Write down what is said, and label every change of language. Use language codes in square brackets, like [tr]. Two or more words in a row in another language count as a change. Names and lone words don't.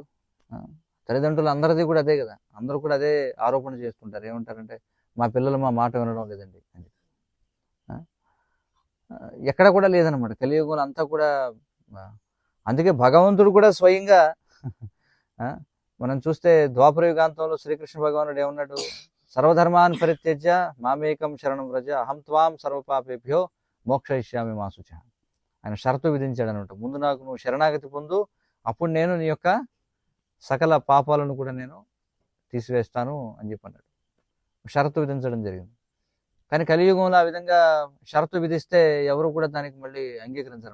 [te] తల్లిదండ్రులు అందరిది కూడా అదే కదా, అందరూ కూడా అదే ఆరోపణ చేసుకుంటారు. ఏమంటారంటే మా పిల్లలు మా మాట వినడం లేదండి అని. ఎక్కడ కూడా లేదనమాట కలియుగంలో అంతా కూడా. అందుకే భగవంతుడు కూడా స్వయంగా మనం చూస్తే ద్వాపర యుగాంతంలో శ్రీకృష్ణ భగవానుడు ఏమన్నాడు, [sa] सर्वधर्मान् परित्यज्य मामेकं शरणं व्रज अहं त्वां सर्वपापेभ्यो मोक्षयिष्यामि मा शुच. [te] ఆయన షరతు విధించాడు అనమాట, ముందు నాకు నువ్వు శరణాగతి పొందు, అప్పుడు నేను నీ యొక్క సకల పాపాలను కూడా నేను తీసివేస్తాను అని చెప్పి అన్నాడు. షరతు విధించడం జరిగింది. కానీ కలియుగంలో ఆ విధంగా షరతు విధిస్తే ఎవరు కూడా దానికి మళ్ళీ అంగీకరించరు.